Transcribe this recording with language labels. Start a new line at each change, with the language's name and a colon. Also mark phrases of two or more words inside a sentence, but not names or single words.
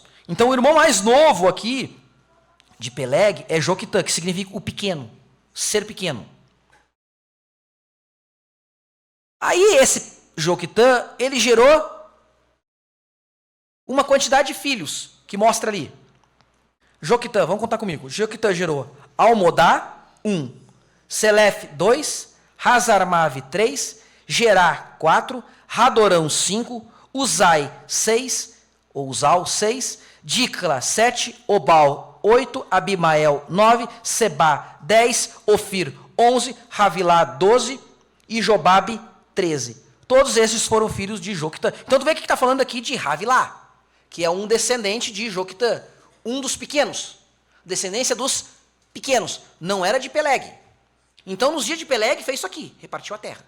Portuguese: Então o irmão mais novo aqui, de Peleg, é Joquitã, que significa o pequeno, ser pequeno. Aí esse Joquitã, ele gerou uma quantidade de filhos, que mostra ali. Joquitã, vamos contar comigo. Joquitã gerou Almodá, 1. Selef, 2. Hazarmave, 3. Gerá, 4. Radorão, 5. Uzai, 6. Ou Uzal, 6. Dicla, 7. Obal, 8. Abimael, 9. Sebá, 10. Ofir, 11. Havilá, 12. E Jobabe, 13. Todos esses foram filhos de Joquitã. Então tu vê que está falando aqui de Havilá, que é um descendente de Joquitã, um dos pequenos, descendência dos pequenos, não era de Peleg. Então, nos dias de Peleg, fez isso aqui, repartiu a terra.